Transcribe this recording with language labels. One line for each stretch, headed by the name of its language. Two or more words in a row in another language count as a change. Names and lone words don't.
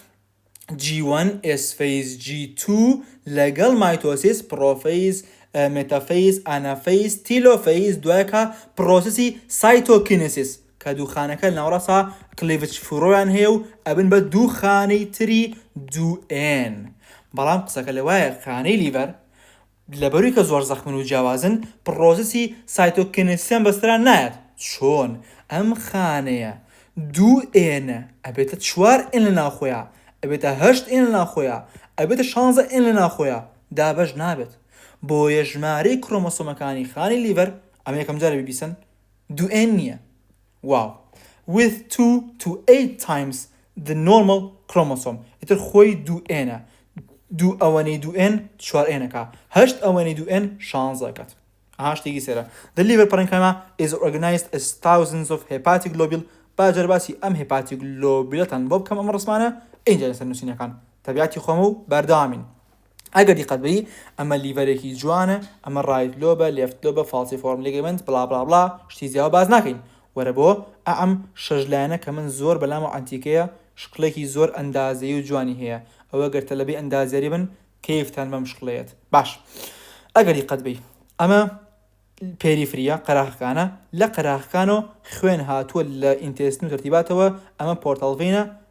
Central Kurdish: G1 S-phase G2 لەگەڵ مایتۆسیس
English: prophase metaphase anaphase telophase
Central Kurdish: دوایەکە پرۆسەسی سایتۆکینێسیس کە دووخانەکە ناوڕاستا کلیڤچ فڕۆیان هەیە و ئەبن بە دوو خانەی تری 2N بەڵام قسەکە لەوایە خانەی لیڤەر لەبەروی کە زۆر زەخمن و جیاوازن پرۆسەسی سایتۆکینێسیان بەستران نایەت چۆن ئەم خانەیە 2N ئەبێتە 4N لە ناوخۆیە ئەبێتە 8N لە ناوخۆیە ئەبێتە 16N لە ناوخۆیە دابەش نابێت بۆیە ژمارەی کرۆمۆسۆمەکانی خانی لیڤەر ئەمە یەکەم جارە بیبیسن 2N نییە واو
English: with 2 to 8 times the normal chromosome
Central Kurdish: ئیتر خۆی 2N دوو ئەوەنەی 2N 4N-ەکە 8 ئەوەنەی 2N 16 هاشتێکی سێرە
English: The liver parenchyma is organized as thousands of hepatic globule باجر
Central Kurdish: باسی ئەم
English: hepatic globulەتان
Central Kurdish: بۆ بکەم ئەمە ڕسمانە اینجا لەسەر نووسینەکان تەبیعەتی خۆمە و بەردەوامین ئەگەر دیقەت بەری ئەمە لیڤەرێکی جوانە ئەمە
English: right lobe left lobe falciform ligament
Central Kurdish: بڵا بڵا بڵا شتی زیاوە باز ناکەین وەرە بۆ ئەم شەژلایەنە کە من زۆر بەلام و ئەنتیکەیە شقلێکی زۆر ئەندازەیی و جوانی هەیە ئەوە گەرتە لەبێ ئەندازیاری بن کەیفتان بەم شقلەیەت باش ئەگەر دیقەت بی ئەمە پێریفریە قەراغەکانە لە قەراغەکانەوە خوێن هاتووە لە ئینتێستن و تەرتیباتەوە ئەمە پۆرتەڵڤینە